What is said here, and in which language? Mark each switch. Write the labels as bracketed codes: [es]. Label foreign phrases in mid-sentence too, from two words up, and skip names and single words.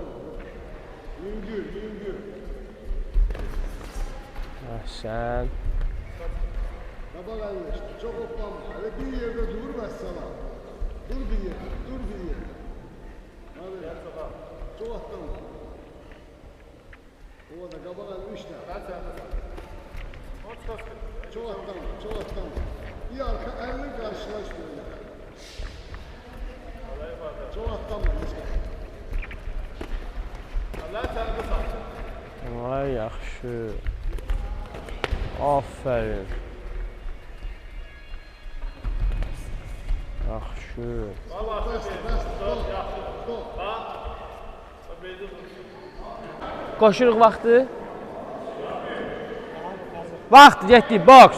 [az] Yüngül. Sən. Qabaq əlini işte. Çox hoppanma. Hələ bir yerdə dur vəssala. Dur bir yerdə. Dur bir yerdə. Hadi. Çox atlanma. O da qabaq əlini işte. [tr] Çok atlanma. Çok atlanma. Bir arka elini karşılaş böyle. Çok atlanma. [az] Vay yaxşı. Aferin. Yaxşı. Qoşuruq vaxtı. Vaxt getdik, boks.